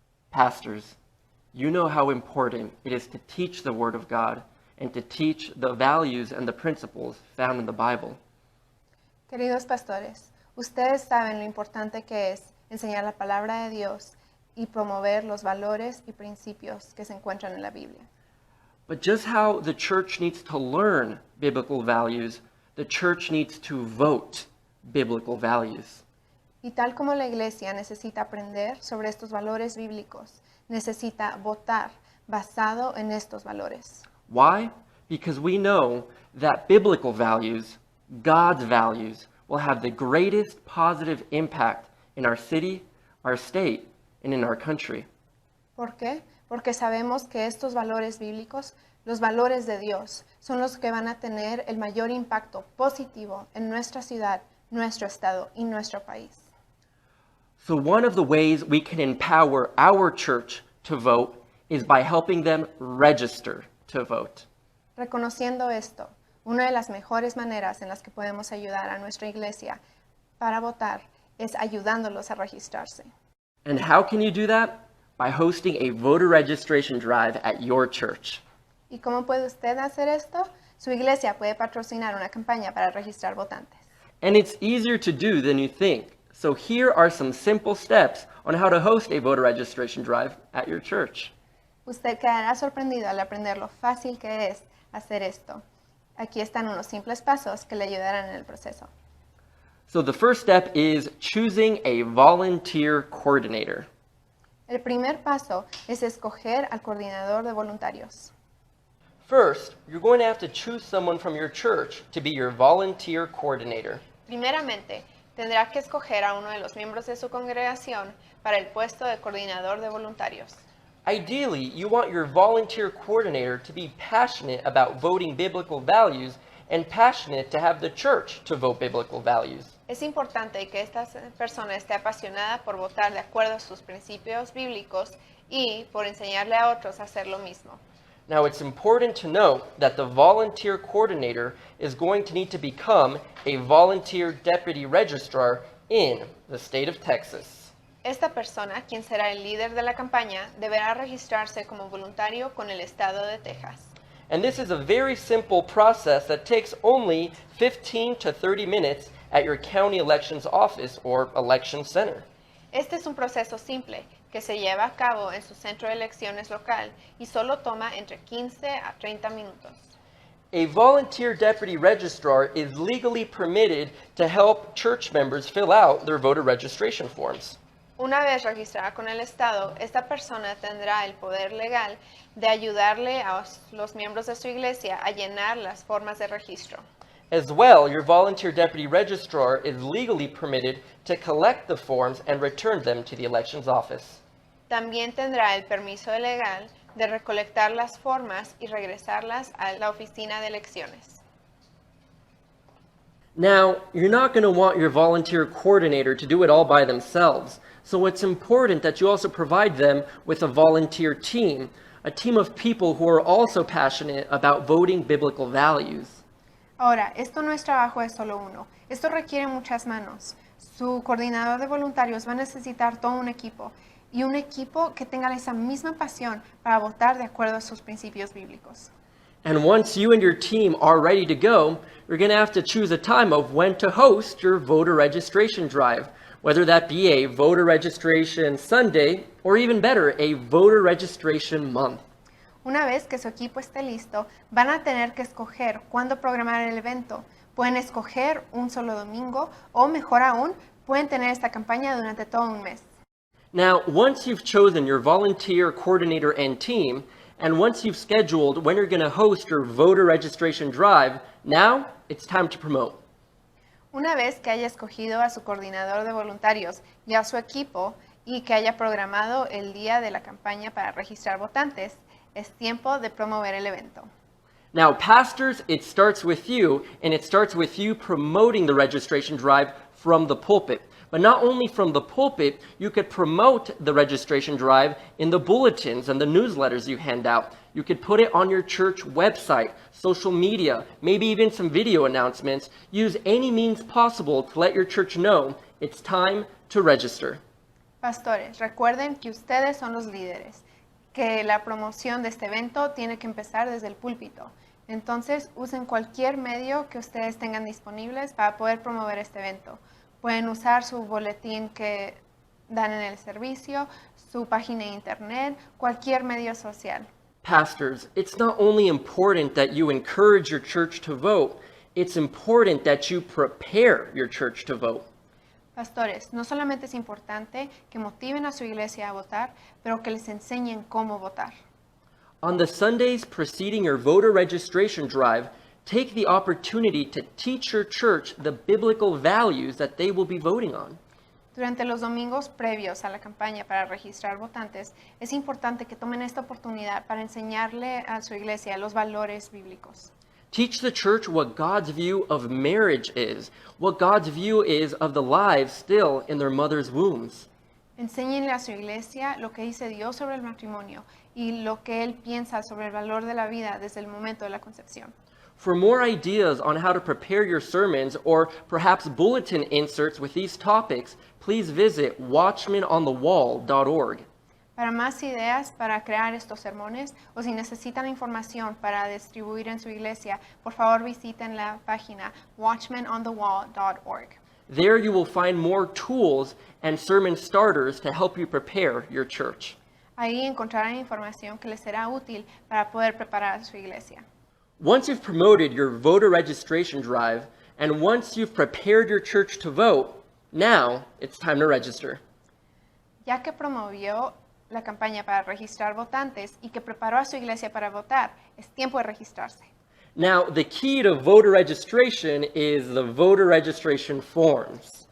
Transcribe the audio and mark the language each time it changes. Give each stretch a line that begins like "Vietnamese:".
English: Pastors, you know how important it is to teach the Word of God and to teach the values and the principles found in the Bible.
Spanish: Queridos pastores, ustedes saben lo importante que es enseñar la palabra de Dios y promover los valores y principios que se encuentran en la Biblia.
English: But just how the church needs to learn biblical values, the church needs to vote biblical values.
Spanish: Y tal como la iglesia necesita aprender sobre estos valores bíblicos, necesita votar basado en estos valores.
English: Why? Because we know that biblical values, God's values, will have the greatest positive impact in our city, our state, and in our country.
Spanish: ¿Por qué? Porque sabemos que estos valores bíblicos, los valores de Dios, son los que van a tener el mayor impacto positivo en nuestra ciudad, nuestro estado y nuestro país.
English: So one of the ways we can empower our church to vote is by helping them register to vote.
Spanish: Reconociendo esto, una de las mejores maneras en las que podemos ayudar a nuestra iglesia para votar es ayudándolos a registrarse.
English: And how can you do that? By hosting a voter registration drive at your church.
Spanish: ¿Y cómo puede usted hacer esto? Su iglesia puede patrocinar una campaña para registrar votantes.
English: And it's easier to do than you think. So here are some simple steps on how to host a voter registration drive at your church.
Spanish: Usted quedará sorprendido al aprender lo fácil que es hacer esto. Aquí están unos simples pasos que le ayudarán en el proceso.
English: So the first step is choosing a volunteer coordinator.
Spanish: El primer paso es escoger al coordinador de voluntarios.
English: First, you're going to have to choose someone from your church to be your volunteer coordinator.
Spanish: Primeramente, tendrá que escoger a uno de los miembros de su congregación para el puesto de coordinador de voluntarios.
English: Ideally, you want your volunteer coordinator to be passionate about voting biblical values and passionate to have the church to vote biblical values.
Spanish: Es importante que esta persona esté apasionada por votar de acuerdo a sus principios bíblicos y por enseñarle a otros a hacer lo mismo.
English: Now, it's important to note that the volunteer coordinator is going to need to become a volunteer deputy registrar in the state of Texas.
Spanish: Esta persona, quien será el líder de la campaña, deberá registrarse como voluntario con el estado de Texas.
English: And this is a very simple process that takes only 15 to 30 minutes at your county elections office or election center.
Spanish: Este es un proceso simple que se lleva a cabo en su centro de elecciones local y solo toma entre 15 a 30 minutos.
English: A volunteer deputy registrar is legally permitted to help church members fill out their voter registration forms.
Spanish: Una vez registrada con el Estado, esta persona tendrá el poder legal de ayudarle a los miembros de su iglesia a llenar las formas de registro.
English: As well, your volunteer deputy registrar is legally permitted to collect the forms and return them to the elections office.
Spanish: También tendrá el permiso legal de recolectar las formas y regresarlas a la oficina de elecciones.
English: Now, you're not going to want your volunteer coordinator to do it all by themselves, so it's important that you also provide them with a volunteer team, a team of people who are also passionate about voting biblical values.
Spanish: Ahora, esto no es trabajo de solo uno. Esto requiere muchas manos. Su coordinador de voluntarios va a necesitar todo un equipo y un equipo que tenga esa misma pasión para votar de acuerdo a sus principios bíblicos.
English: And once you and your team are ready to go, you're going to have to choose a time of when to host your voter registration drive, whether that be a voter registration Sunday or even better, a voter registration month.
Spanish: Una vez que su equipo esté listo, van a tener que escoger cuándo programar el evento. Pueden escoger un solo domingo o, mejor aún, pueden tener esta campaña durante todo un mes.
English: Now, once you've chosen your volunteer coordinator and team, and once you've scheduled when you're going to host your voter registration drive, now it's time to promote.
Spanish: Una vez que haya escogido a su coordinador de voluntarios y a su equipo y que haya programado el día de la campaña para registrar votantes, es tiempo de promover el evento.
English: Now, pastors, it starts with you, and it starts with you promoting the registration drive from the pulpit. But not only from the pulpit, you could promote the registration drive in the bulletins and the newsletters you hand out. You could put it on your church website, social media, maybe even some video announcements. Use any means possible to let your church know it's time to register.
Spanish: Pastores, recuerden que ustedes son los líderes, que la promoción de este evento tiene que empezar desde el púlpito. Entonces, usen cualquier medio que ustedes tengan disponibles para poder promover este evento. Pueden usar su boletín que dan en el servicio, su página de internet, cualquier medio social.
English: Pastors, it's not only important that you encourage your church to vote, it's important that you prepare your church to vote.
Spanish: Pastores, no solamente es importante que motiven a su iglesia a votar, pero que les enseñen cómo votar.
English: On the Sundays preceding your voter registration drive, take the opportunity to teach your church the biblical values that they will be voting on.
Spanish: Durante los domingos previos a la campaña para registrar votantes, es importante que tomen esta oportunidad para enseñarle a su iglesia los valores bíblicos.
English: Teach the church what God's view of marriage is, what God's view is of the lives still in their mother's wombs.
Spanish: Enséñenle a su iglesia lo que dice Dios sobre el matrimonio y lo que Él piensa sobre el valor de la vida desde el momento de la concepción.
English: For more ideas on how to prepare your sermons or perhaps bulletin inserts with these topics, please visit watchmanonthewall.org.
Spanish: Para más ideas para crear estos sermones o si necesitan información para distribuir en su iglesia, por favor visiten la página watchmanonthewall.org.
English: There you will find more tools and sermon starters to help you prepare your church.
Spanish: Ahí encontrarán información que les será útil para poder preparar a su iglesia.
English: Once you've promoted your voter registration drive and once you've prepared your church to vote, now it's time to register.
Spanish: Ya que promovió la campaña para registrar votantes y que preparó a su iglesia para votar, es tiempo de registrarse.
English: Now, the key to voter registration is the voter registration forms.